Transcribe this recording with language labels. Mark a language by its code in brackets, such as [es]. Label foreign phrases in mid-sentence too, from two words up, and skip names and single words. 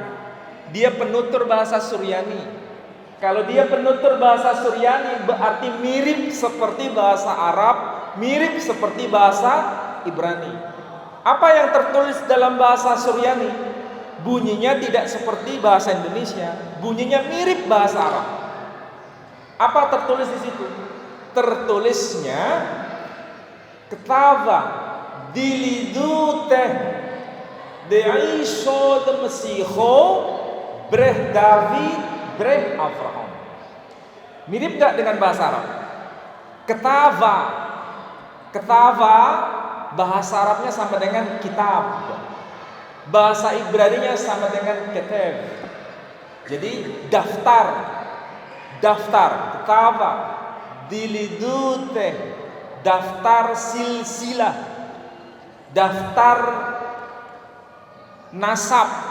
[id] Dia penutur bahasa Suryani. Kalau dia penutur bahasa Suryani berarti mirip seperti bahasa Arab, mirip seperti bahasa Ibrani. Apa yang tertulis dalam bahasa Suryani? Bunyinya tidak seperti bahasa Indonesia, bunyinya mirip bahasa Arab. Apa tertulis di situ? [syc] Tertulisnya ܟܬܒܐ ܕܝܠܝܕܘܬܗ ܕ ܝܫܘܥ ܕ ܡܫܝܚܐ ܒܪܗ ܕܘܝܕ ܒܪܗ ܐܒܪܗܡ. [id] Mirip gak dengan bahasa Arab? Ketava bahasa Arabnya sama dengan kitab, bahasa Ibraninya sama dengan ketev. Jadi daftar, [syc] ܟܬܒܐ ܕܝܠܝܕܘܬܗ, [id] daftar silsilah, daftar nasab.